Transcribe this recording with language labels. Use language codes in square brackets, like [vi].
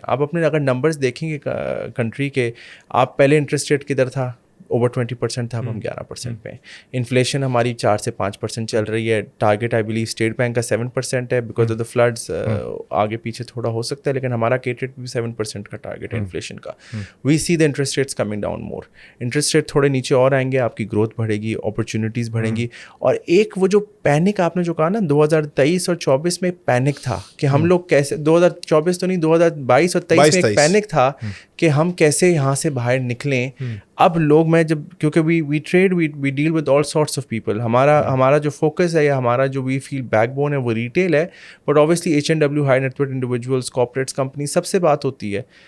[ur] آپ اپنے اگر نمبرز دیکھیں گے کنٹری کے, آپ پہلے انٹرسٹ ریٹ کدھر تھا, اوور 20% تھا, اب ہم 11% پہ ہیں. انفلیشن ہماری 4 سے 5% چل رہی ہے. Target I believe state bank کا 7% ہے, [en] because of the floods [ur] آگے پیچھے تھوڑا ہو سکتا ہے, لیکن ہمارا کیٹڈ بھی 7% کا ٹارگیٹ ہے انفلیشن کا. [en] We see the interest rates coming down more. [ur] Interest rate تھوڑے نیچے اور آئیں گے, آپ کی گروتھ بڑھے گی, اپرچونیٹیز بڑھیں گی. اور ایک وہ جو پینک آپ نے جو کہا نا 2023 اور 2024 میں پینک تھا کہ ہم لوگ کیسے, 2024 تو نہیں 2022 اور 23 میں ایک پینک تھا کہ ہم کیسے یہاں سے باہر نکلیں. اب لوگ, میں جب, کیونکہ [en] we trade, we deal with all sorts of people, [ur] ہمارا جو فوکس ہے یا ہمارا جو وی فیل بیک بون ہے وہ ریٹیل ہے, [en] but obviously HNW high net worth individuals, [ur] corporates, company, سب سے بات ہوتی ہے.